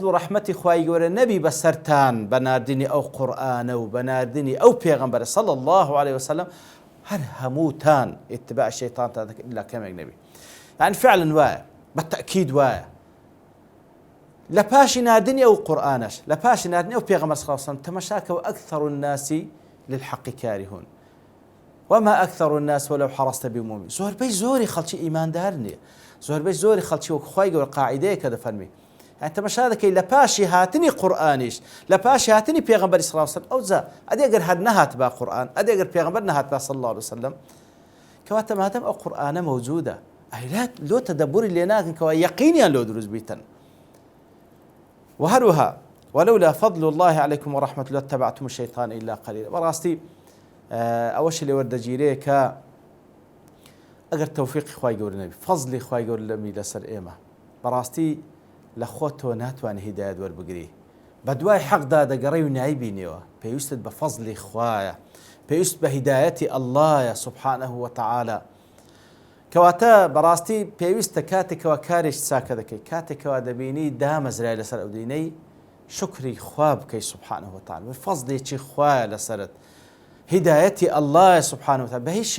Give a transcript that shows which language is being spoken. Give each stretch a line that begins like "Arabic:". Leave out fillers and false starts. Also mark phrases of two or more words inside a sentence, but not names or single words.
Central Kurdish: و ڕەحمەتی خوای گەورە نەبی بەسەرتان بە ناردنی ئەو قورئانە و بە ناردنی ئەو پێغەمبەرە
Arabic: صلی الله عليه وسلم
Central Kurdish: هەر هەمووتان ئیتباع شەیطانتان دەکرد ئیلا کەمێک نەبی یعنی فعلا وایە بەتەکید وایە لە پاشی ناردنی ئەو قورئانەش لە پاشی ناردنی ئەو پێغەمبەر
Arabic: صلی الله عليه وسلم
Central Kurdish: تەماشاکەوە
Arabic: ئەکثر الناس للحق كارهون وما أكثر الناس ولو حرصت بمؤمن
Central Kurdish: زۆربەی زۆری خەڵکی ئیماندار نییە زۆربەی زۆری خەڵکی وەکو خوای گەورە قاعیدەیەکە دەفەرمی يعني تەماشا دەکەی لە پاشی هاتنی قورئانیش لە پاشی هاتنی پێغەمبەری
Arabic: صلی الله عليه وسلم
Central Kurdish: ئەوجا ئەدێگەر هەر نەهات با قورئان ئەدێگەر پێغەمبەر نەهات با
Arabic: صلی الله عليه وسلم
Central Kurdish: کەواتە مادەم ئەو قورئانە مەوجودە ئەیلات لۆ تەدەبوری لێ ناکەن کەوا یەقینیان لۆ دروست بیتن وهروها
Arabic: ولولا فضل الله عليكم ورحمته لاتبعتم الشيطان إلا قليلا
Central Kurdish: بەڕاستی ئەوەش لێ وەردەگیرەیە کە ئەگەر تەوفیقی خوای گەورە نەبی فەزلی خوای گەورە لەمی لەسەر ئێمە بەڕاستی لە خۆت تۆ ناتوانێت هیدایەت وەربگری بە دوای حەقدا دەگەڕێی و نایبینیەوە پێویستت بە فەزلی خوایە پێویست بە هیدایەتی ئەڵڵایە
Arabic: سوبحانه وتعالى
Central Kurdish: کەواتە بەڕاستی پێویستە کاتێکەوە کارێکی چاکە دەکەی کاتێکەوە دەبینی دامەزرای لەسەر ئەو دینەی شکری خوا بکەی
Arabic: سوبحانه وتعالى
Central Kurdish: فەزلێکی خوایە لەسەرت هیدایەتی ئەڵڵایە
Arabic: سوبحانه وتعالى
Central Kurdish: بە هیچ